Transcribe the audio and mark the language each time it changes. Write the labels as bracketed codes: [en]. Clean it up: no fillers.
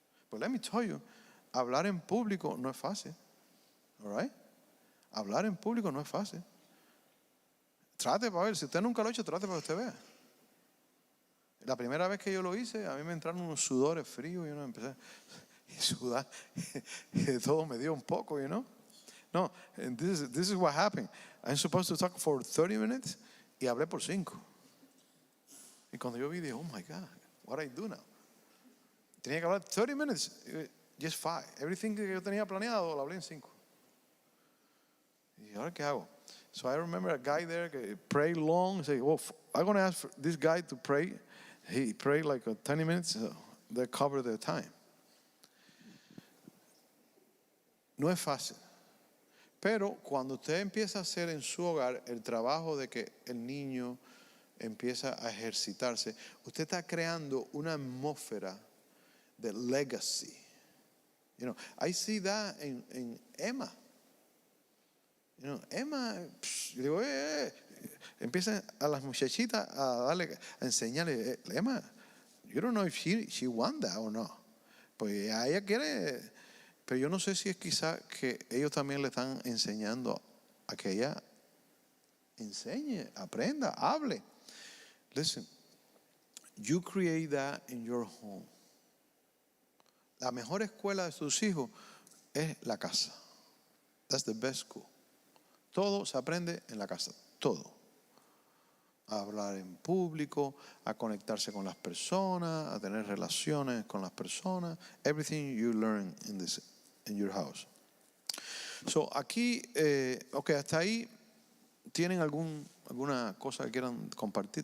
[en] But let me tell you, [es] hablar en público no es fácil. [en] All right? [es] Hablar en público no es fácil. Trate para ver, si usted nunca lo ha hecho, trate para que usted vea. La primera vez que yo lo hice, a mí me entraron unos sudores fríos y yo empecé a sudar. Y todo me dio un poco, No, [en] and this is what happened. I'm supposed to talk for 30 minutes [es] y hablé por 5. Y cuando yo vi, dije, [en] oh my God, what do I do now? [es] Tenía que hablar 30 [en] minutes, just 5. Everything [es] que yo tenía planeado, lo hablé en 5. Y ahora, ¿qué hago? [en] So I remember a guy there que prayed long. Say, well, I'm going to ask for this guy to pray. He prayed like 20 minutes. So they covered the time. [es] No es fácil. Pero cuando usted empieza a hacer en su hogar el trabajo de que el niño empieza a ejercitarse, usted está creando una atmósfera de legacy. [en] I see that [es] en Emma. Emma, yo digo, empieza a las muchachitas a enseñarle, Emma, [en] you don't know if she want that or not. [es] Pues ella quiere, pero yo no sé si es quizá que ellos también le están enseñando a que ella enseñe, aprenda, hable. [en] Listen, you create that in your home. [es] La mejor escuela de sus hijos es la casa. [en] That's the best school. [es] Todo se aprende en la casa, todo. A hablar en público, a conectarse con las personas, a tener relaciones con las personas. [en] Everything you learn in your house. [es] So aquí, hasta ahí, ¿tienen alguna cosa que quieran compartir?